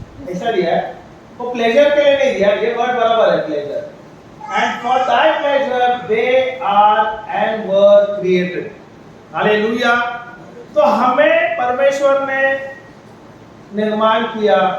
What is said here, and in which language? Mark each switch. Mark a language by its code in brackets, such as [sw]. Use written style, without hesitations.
[hi] ऐसा दिया है, वो प्लेजर के लिए नहीं दिया, ये वर्ड बराबर है pleasure. [en] And for thy pleasure they are and were created। [hi] Hallelujah. तो हमें परमेश्वर ने निर्माण किया।